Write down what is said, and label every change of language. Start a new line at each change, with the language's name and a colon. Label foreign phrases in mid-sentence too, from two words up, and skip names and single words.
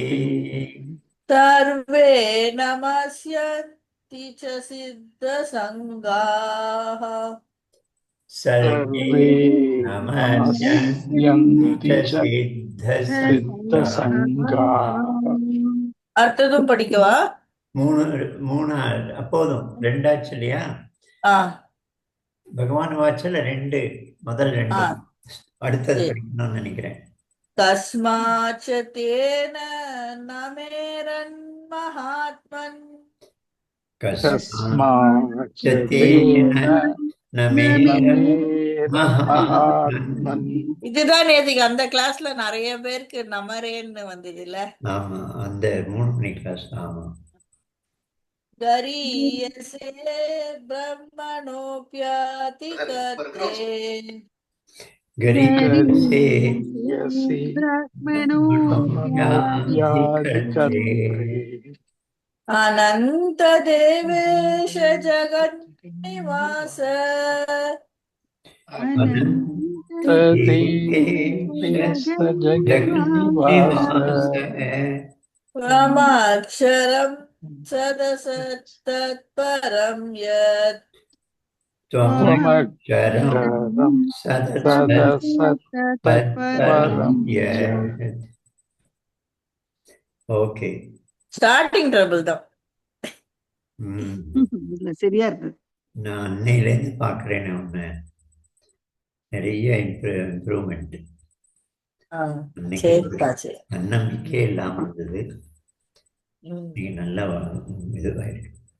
Sanskrit: द्रवन्ति सर्वे नमस्यन्ति च सिद्धसङ्गाः सर्वे सर्वे नमस्यन्ति नमस्यन्ति च च सिद्धसङ्गाः सिद्धसङ्गाः
Tamil: அடுத்ததும் படிக்கவா? மூணு அப்போதும் ரெண்டாச்சு இல்லையா? ஆ பகவான் வாச்சல ரெண்டு, முதல் ஆ ரெண்டு. அடுத்தது சரி. படிக்கணும்னு நினைக்கிறேன்.
Sanskrit: कस्माच्च तेन नमेरन् महात्मन् कस्माच्च तेन तेन न मेरन् महात्मन् महात्मन्.
Tamil: இதுதான் நேத்துக்கு அந்த கிளாஸ்ல நிறைய பேருக்கு நமரேன்னு வந்தது இல்ல. ஆமா, அந்த 3 மணி கிளாஸ். ஆமா.
Sanskrit: गरीयसे ब्रह्मणोऽप्यादि कर्त्रे गरीयसे गरीयसे ब्रह्मणोऽप्याधिकर्त्रे अनंत देवेश जगन् निवास अनन्तदेवेश जगन्निवास ब्रह्माक्षरं सदसत्तत्परं यत् त्वमक्षरं सदसत्तत्परं यत्.
Tamil: ஓகே.
English: starting trouble
Tamil: தான். சரியா இருக்கு. நான் அன்னையிலேருந்து பார்க்குறேன்னு ஒன்று நிறைய இம்ப்ரூவ்மெண்ட். நம்பிக்கையே இல்லாமல் இருந்தது, நீங்க நல்லா இதுவாயிருக்கு.